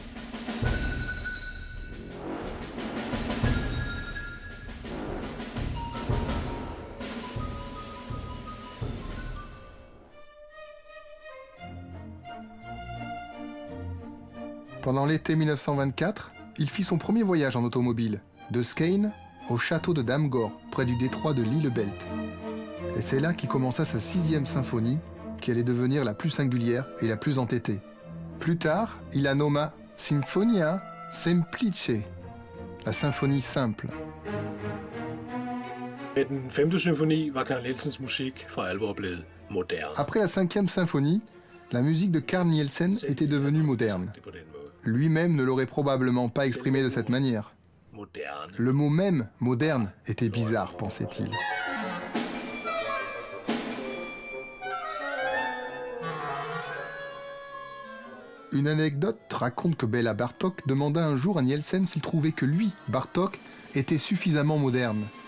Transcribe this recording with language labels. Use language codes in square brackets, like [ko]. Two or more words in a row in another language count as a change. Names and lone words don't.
[fr] Pendant l'été 1924, il fit son premier voyage en automobile, de Skane au château de Damgård, près du détroit de Lillebælt. Et c'est là qu'il commença sa 6e symphonie, qui allait devenir la plus singulière et la plus entêtée. Plus tard, il la nomma Sinfonia Semplice, la symphonie simple. [da] Med den 5. symfoni var Carl Nielsens musik for alvor blevet moderne. [fr] Après la 5e symphonie, la musique de Carl Nielsen était devenue moderne. Lui-même ne l'aurait probablement pas exprimé de cette manière. Moderne. Le mot même, moderne, était bizarre, pensait-il. Une anecdote raconte que Béla Bartók demanda un jour à Nielsen s'il trouvait que lui, Bartók, était suffisamment moderne.